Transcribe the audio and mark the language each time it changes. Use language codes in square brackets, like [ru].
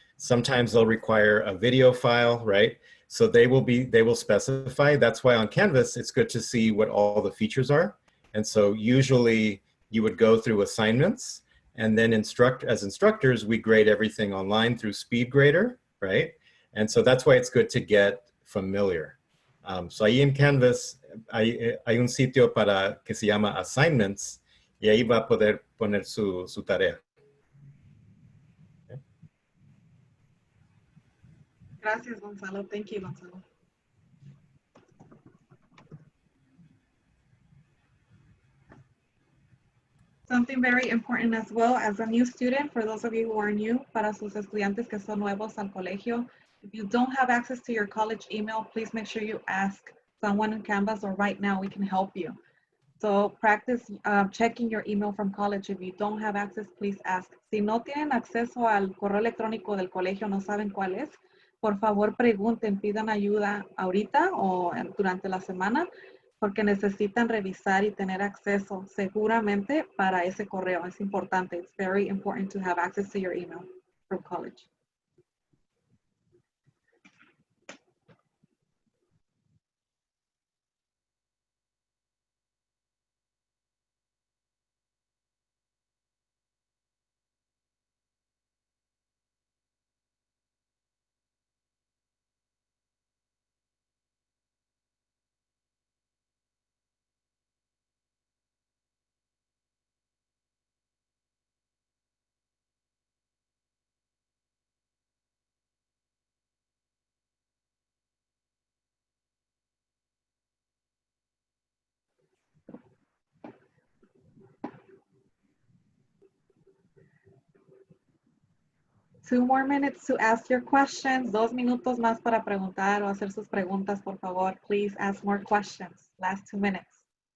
[en] Sometimes they'll require a video file, right? So they will specify. That's why on Canvas, it's good to see what all the features are. And so usually you would go through assignments, and then as instructors, we grade everything online through SpeedGrader, right? And so that's why it's good to get familiar. [es] So ahí en Canvas hay un sitio que se llama Assignments, y ahí va a poder poner su tarea. Gracias, Gonzalo. [en] Thank you, Gonzalo. Something very important as well as a new student, for those of you who are new, [es] para sus estudiantes que son nuevos al colegio, [en] if you don't have access to your college email, please make sure you ask someone in Canvas, or right now we can help you. So practice checking your email from college. If you don't have access, please ask. [es] Si no tienen acceso al correo electrónico del colegio, no saben cuál es, por favor pregunten, pidan ayuda ahorita o durante la semana, porque necesitan revisar y tener acceso seguramente para ese correo. Es importante. [en] It's very important to have access to your email from college. Two more minutes to ask your questions. [es] 2 minutos más para preguntar o hacer sus preguntas, por favor. [en] Please ask more questions. Last 2 minutes.